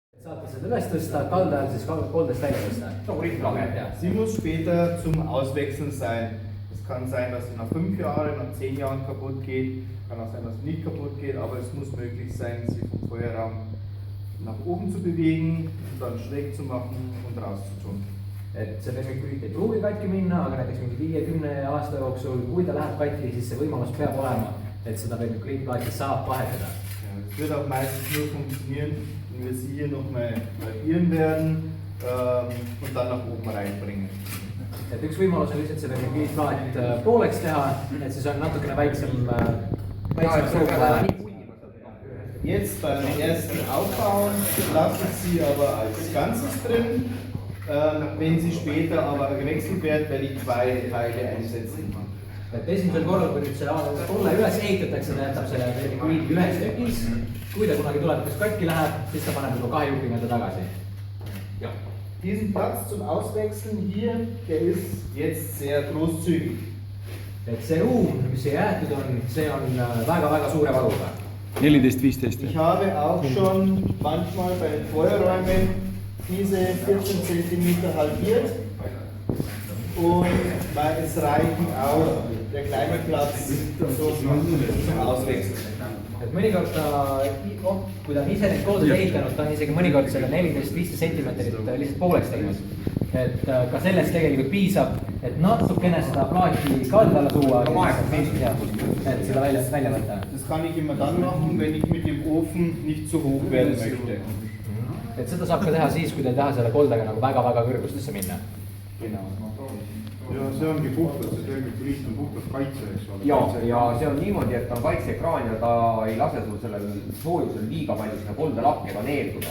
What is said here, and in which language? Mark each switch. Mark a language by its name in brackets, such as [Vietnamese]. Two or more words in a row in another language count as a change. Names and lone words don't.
[Estonian] Saate seda üles tõsta, kalda ajal siis koldest välja tõsta. [German] Sie muss später zum Auswechseln sein. Es kann sein, dass sie nach 5 Jahren, nach 10 Jahren kaputt geht. Kann auch sein, dass sie nicht kaputt geht, aber es muss möglich sein, sie vom Feuerraum nach oben zu bewegen, dann schräg zu machen und rauszutun. [Estonian] Et see lemmikülit ei pruugi katki minna, aga näiteks mingi 5-10 aasta jooksul, kui ta läheb katki, siis see võimalus peab olema, et seda lemmiküliitplaati saab vahetada. [German] Ja, das wird auch meistens nur funktionieren, wenn wir sie hier nochmal halbieren werden und dann nach oben reinbringen. [Estonian] Et üks võimalus on lihtsalt see lemmiküliitplaat pooleks teha, et siis on natukene väiksem [German] Jetzt beim ersten Aufbauen lasse ich sie aber als Ganzes drin. Wenn sie später aber gewechselt wird, werde ich 2 Teile einsetzen. [Estonian] Et esimesel korral, kui nüüd see kolle üles ehitatakse, ta jätab selle lemmiküliit ühes tükis. Kui ta kunagi tulevikus katki läheb, siis ta paneb juba 2 jupi mõnda tagasi. Ja. [German] Diesen Platz zum Auswechseln hier, der ist jetzt sehr großzügig. [Estonian] Et see ruum, mis siia jäetud on, see on väga-väga suure varuga. 14-15. [German] Ich habe auch schon manchmal bei den Feuerräumen diese 14 cm halbiert und weil es reichen auch der kleine Platz zum Auswechseln. [Estonian] Et mõnikord ta, kui ta on ise neid koodid ehitanud, ta on isegi mõnikord selle 14-15 centimeetrit lihtsalt pooleks teinud. Et ka sellest tegelikult piisab, et natukene seda plaati kalda alla tuua, et seda välja võtta. [German] Das kann ich immer dann machen, wenn ich mit dem Ofen nicht zu hoch werden möchte. [Estonian] Et seda saab ka teha siis, kui te ei taha selle koldaga nagu väga-väga kõrgustesse minna. Ja see ongi puhtalt, see lemmiküliit on puhtalt kaitse, eks ole. Ja see on niimoodi, et ta on kaitseekraan ja ta ei lase sul sellel soojusel liiga palju seda koldelakkega neelduda.